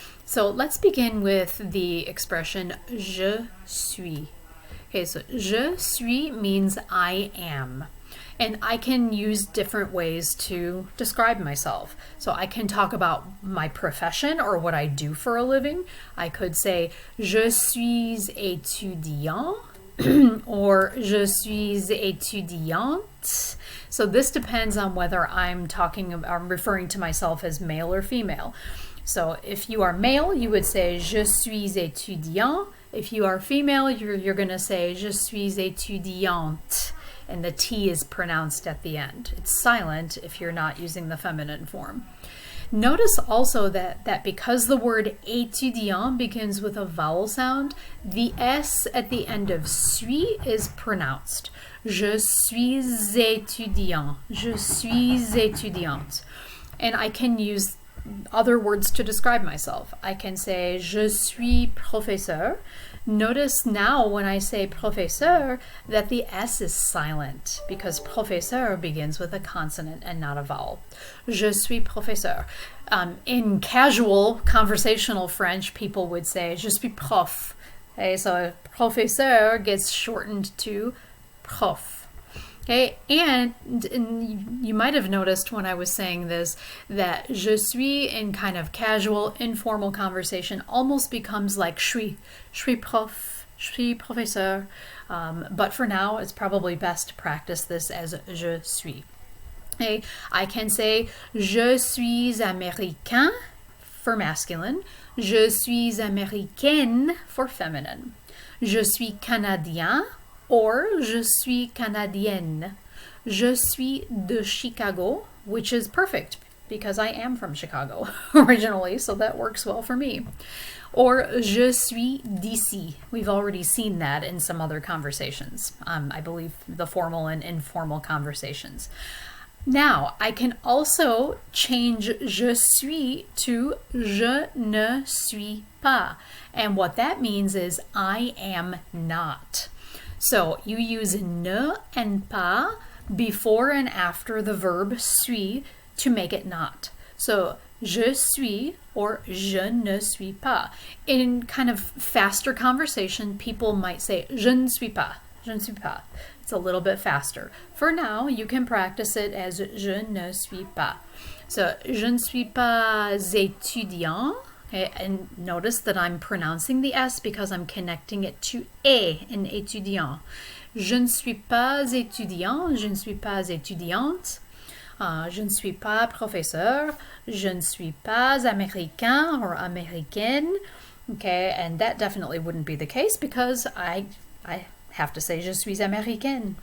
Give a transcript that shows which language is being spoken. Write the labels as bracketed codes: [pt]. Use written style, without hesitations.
[en] So let's begin with the expression [fr] je suis. [en] Okay, so [fr] je suis [en] means I am. And I can use different ways to describe myself. So I can talk about my profession or what I do for a living. I could say [fr] je suis étudiant or je suis étudiante. [en] So this depends on whether I'm referring to myself as male or female. So if you are male, you would say [fr] je suis étudiant. [en] If you are female, you're going to say [fr] je suis étudiante. [en] And the T is pronounced at the end. It's silent if you're not using the feminine form. Notice also that because the word étudiant begins with a vowel sound, the S at the end of suis is pronounced. [fr] Je suis étudiant. Je suis étudiante. [en] And I can use other words to describe myself. I can say [fr] je suis professeur. [en] Notice now when I say professeur that the S is silent because professeur begins with a consonant and not a vowel. [fr] Je suis professeur. [en] In casual conversational French, people would say [fr] je suis prof. [en] Okay, so professeur gets shortened to prof. Okay, and you might have noticed when I was saying this that [fr] je suis [en] in kind of casual, informal conversation almost becomes like [fr] je suis prof, je suis professeur. [en] But for now, it's probably best to practice this as [fr] je suis. [en] Okay, I can say [fr] je suis américain [en] for masculine, [fr] je suis américaine [en] for feminine, [fr] je suis canadien or je suis canadienne. Je suis de Chicago, [en] which is perfect because I am from Chicago originally, so that works well for me. Or [fr] je suis d'ici. [en] We've already seen that in some other conversations. I believe the formal and informal conversations. Now, I can also change [fr] je suis [en] to [fr] je ne suis pas. [en] And what that means is I am not. So you use ne and pas before and after the verb suis to make it not. [fr] So je suis or je ne suis pas. [en] In kind of faster conversation, people might say [fr] je ne suis pas, je ne suis pas. [en] It's a little bit faster. For now, you can practice it as [fr] je ne suis pas. So je ne suis pas étudiant. [en] Okay, and notice that I'm pronouncing the S because I'm connecting it to A in étudiant. [fr] Je ne suis pas étudiant, je ne suis pas étudiante, je ne suis pas professeur, je ne suis pas américain or américaine. [en] Okay, and that definitely wouldn't be the case because I have to say [fr] je suis américaine.